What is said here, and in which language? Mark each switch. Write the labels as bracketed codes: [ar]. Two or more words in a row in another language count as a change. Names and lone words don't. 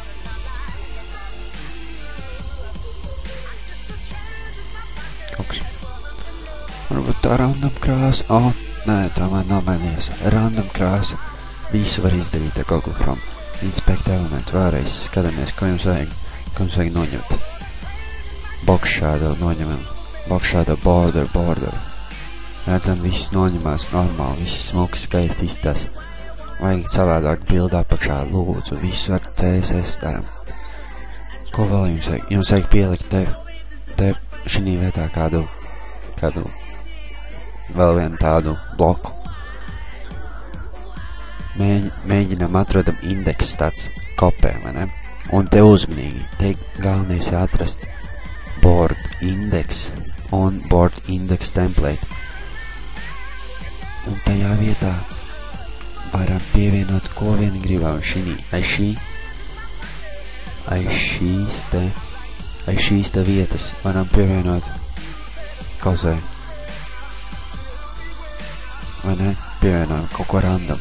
[lv] Kaut kas. Varbūt tā random krāsa. Nē, tomēr nav mainījies. Random krāsa. Visu var izdarīt ar Google Chrome. Inspect elementu. Vēlreiz skatāmies, ko jums vajag. Ko jums vajag noņemt. [en] Box shadow [lv] noņemam. [en] Box shadow border. [lv] Redzam, viss noņemās normāli, viss smuki, skaisti izstās. Vajag savādāk bildā apakšā, lūdzu, visu ar CSS daram. Ko vēl jums vajag? Jums vajag pielikt te šī vietā kādu vēl vienu tādu bloku. Mēģinam atrodam indeks tāds kopē, vai ne? Un te uzmanīgi, te galvenais atrast [en] board index [lv] un [en] board index template. [lv] Un tajā vietā varam pievienot, ko vien gribam aiz šīs te vietas varam pievienot kaut vai ne, pievienojam kaut ko random.